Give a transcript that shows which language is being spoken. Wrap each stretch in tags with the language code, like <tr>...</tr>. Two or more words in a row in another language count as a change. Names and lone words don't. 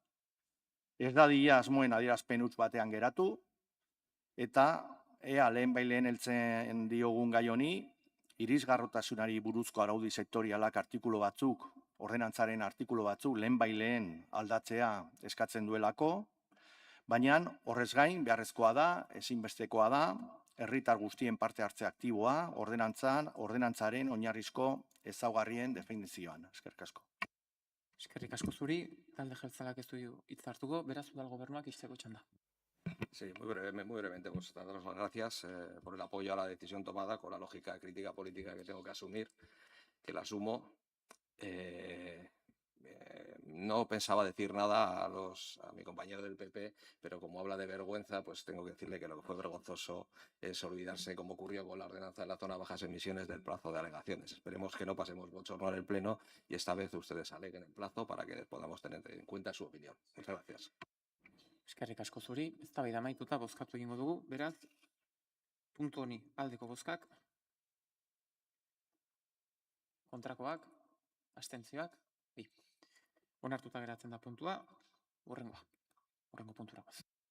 <eu>ez dadila asmoen adierazpen huts batean geratu, eta ea lehenbaileen heltzen diogun gai honi, irisgarrotasunari buruzko araudi sektorialak artikulu batzuk, ordenantzaren artikulu batzuk lehenbaileen aldatzea eskatzen duelako, baina horrez gain beharrezkoa da, ezinbestekoa da, herritar guztien parte hartze aktiboa, ordenantzaren oinarrizko ezaugarrien definizioan. Eskerrik asko. Eskerrik asko zuri, talde jeltzalak ez du hitz hartuko, beraz udal gobernuak izteko txanda.</eu> <es>Sí, muy brevemente, pues daros las gracias por el apoyo a la decisión tomada con la lógica crítica política que tengo que asumir, que la asumo. No pensaba decir nada a mi compañero del PP, pero como habla de vergüenza, pues tengo que decirle que lo que fue vergonzoso es olvidarse, como ocurrió con la ordenanza de la zona bajas emisiones, del plazo de alegaciones. Esperemos que no pasemos bochorno en el Pleno y esta vez ustedes aleguen el plazo para que podamos tener en cuenta su opinión. Muchas gracias.</es> <eu>Eskerrik asko zuri, eztabaida amaituta bozkatu egingo dugu, beraz, puntu honi aldeko bozkak, kontrakoak, abstentzioak, bi. Onartuta geratzen da puntua, hurrengo puntura goaz.</eu>